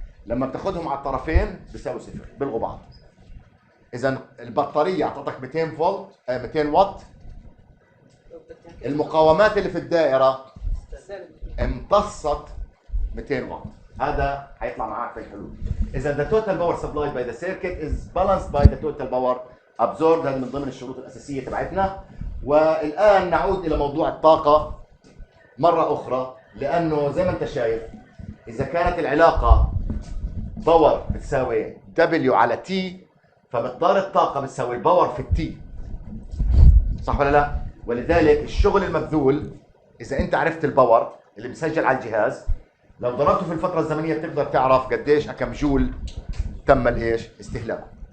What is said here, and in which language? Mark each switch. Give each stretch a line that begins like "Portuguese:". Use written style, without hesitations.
Arabic: لما بتاخذهم على الطرفين بيساوي صفر، بيلغوا بعض. اذا البطاريه اعطتك 200 فولت 200 واط، المقاومات اللي في الدائره امتصت 200 واط، هذا حيطلع معك في الحلول.
English: اذا the total power supplied by the circuit is balanced by the total power absorbed.
Arabic: هذا من ضمن الشروط الاساسيه تبعتنا. والان نعود الى موضوع الطاقه مره اخرى، لانه زي ما انت شايف اذا كانت العلاقه باور بتساوي W على T، فمقدار الطاقه بتساوي الباور في التي، صح ولا لا؟ ولذلك الشغل المبذول اذا انت عرفت الباور اللي بيسجل على الجهاز، لو ضربته في الفتره الزمنيه بتقدر تعرف قديش كم جول تم الايش؟ استهلاكه.